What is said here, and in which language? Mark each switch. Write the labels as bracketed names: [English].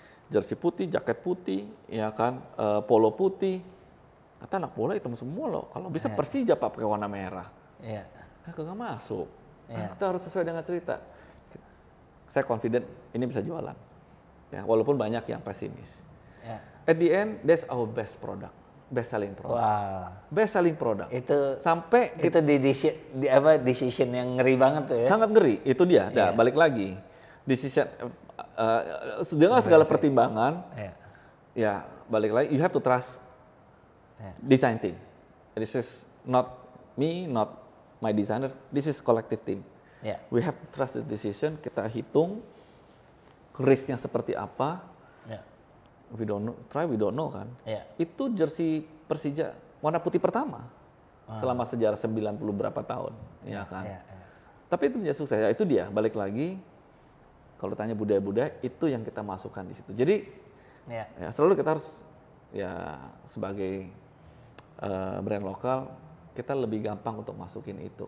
[Indonesian] Jersey putih, jaket putih, ya kan, polo putih. Kata anak bola hitam semua loh. Kalau bisa Persija Pak pakai warna merah. Nggak masuk. Nah, kita harus sesuai dengan cerita. Saya confident ini bisa jualan. Ya, walaupun banyak yang pesimis. [English] At the end, that's our best product, best selling product. Best selling product. [Indonesian] Itu sampai itu decision yang ngeri banget tuh ya. Sangat ngeri. Itu dia. Nah, balik lagi. Decision dengan segala pertimbangan, ya balik lagi, [English] you have to trust design team. This is not me, not my designer, this is collective team. We have to trust the decision, [Indonesian] kita hitung risk-nya seperti apa, [English] we don't know, we don't know kan. [Indonesian] Itu jersey Persija warna putih pertama selama sejarah 90 berapa tahun, ya kan. Tapi itu menjadi sukses, ya itu dia, balik lagi. Kalau tanya budaya-budaya, itu yang kita masukkan di situ. Jadi, ya, selalu kita harus, ya sebagai brand lokal, kita lebih gampang untuk masukin itu.